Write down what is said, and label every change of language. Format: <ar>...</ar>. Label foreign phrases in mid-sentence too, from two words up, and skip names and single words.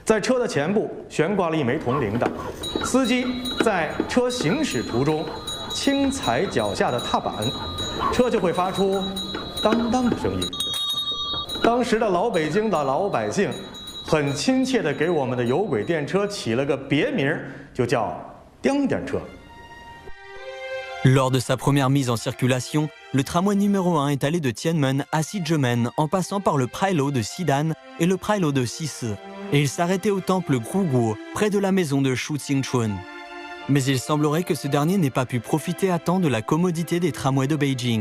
<zh>在车的前部悬挂了一枚铜铃铛，司机在车行驶途中轻踩脚下的踏板，车就会发出当当的声音。当时的老北京的老百姓很亲切地给我们的有轨电车起了个别名，就叫颠颠车。</zh> <fr>Lors de sa première mise en circulation, le tramway numéro 1 est allé de Tianmen à Xijumen en passant par le Prailo de Xidan et le Prailo de Xise, et il s'arrêtait au temple Gruguo, près de la maison de Shu Qingchun. Mais il semblerait que ce dernier n'ait pas pu profiter à temps de la commodité des tramways de Beijing.</fr>